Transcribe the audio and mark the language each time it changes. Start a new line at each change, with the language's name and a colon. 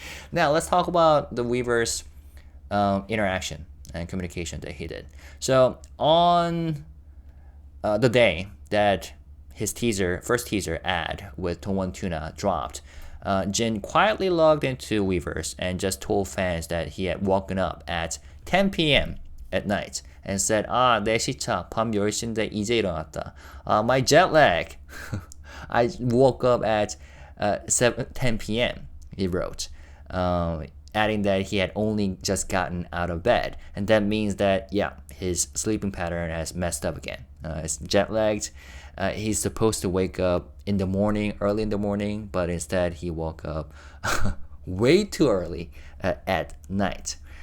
English: Now let's talk about the Weverse interaction and communication that he did. So on the day that his first teaser ad with Dongwon Tuna dropped, Jin quietly logged into Weverse and just told fans that he had woken up at 10 p.m. at night and said,
Korean: 내 시차, 밤 10시인데 이제 일어났다.
English: My jet lag. I woke up at 10 p.m., he wrote, adding that he had only just gotten out of bed. And that means that, his sleeping pattern has messed up again. It's jet lagged. He's supposed to wake up in the morning, early in the morning, but instead he woke up way too early at night.